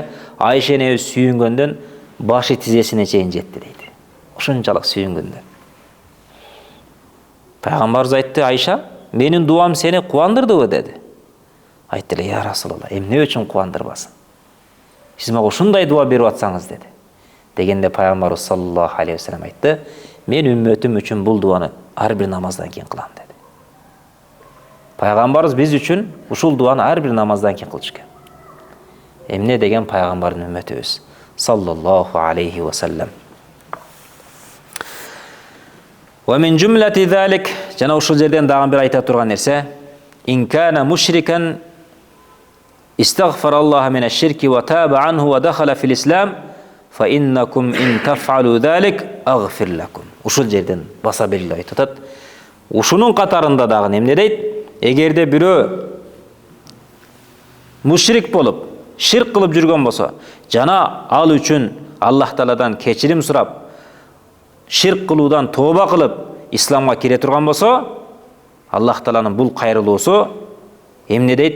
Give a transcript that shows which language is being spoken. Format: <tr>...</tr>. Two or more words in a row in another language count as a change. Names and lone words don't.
<ky>Айша энебиз сүйүнгөндөн башы тизесине чейин жетти дейт. Ушунчалык сүйүнгөндөн. Пайгамбарыбыз айтты: "Айша, менин дуам сени кубандырдыбы?" деди. Айтты эле:</ky> <ar>"يا رسول الله,</ar> <ky>эмне үчүн кубандырбасын? Сиз мага ушундай дуа берип атсаңыз" деди. Дегенде Пайгамбарыбыз</ky> <ar>صلى الله عليه وسلم</ar> <ky>айтты: "Мен үммөтүм үчүн бул дуаны ар бир намаздан кийин кылам" деди. Пайгамбарыбыз биз үчүн ушул дуаны ар бир намаздан кийин кылыш керек. Эмне деген пайгамбардын үммөтүбүз</ky> <ar>صلى الله عليه وسلم. ومن جملة ذلك,</ar> <ky>жана ушул жерден дагы бир айта турган нерсе:</ky> <ar>إن كان مشركا استغفر الله من الشرك وتاب عنه ودخل في الإسلام فإنكم إن تفعلوا ذلك أغفر لكم.</ar> <ky>Ушул жерден баса белгилеп айтып атат. Ушунун катарында дагы эмне дейт? Эгерде бирөө мушрик болуп, ширк кылып жүргөн болсо, жана ал үчүн Аллах Тааладан кечирим сурап, ширк кылуудан тооба кылып, исламга кире турган болсо, Аллах Тааланын бул кайрылуусу эмне дейт?</ky>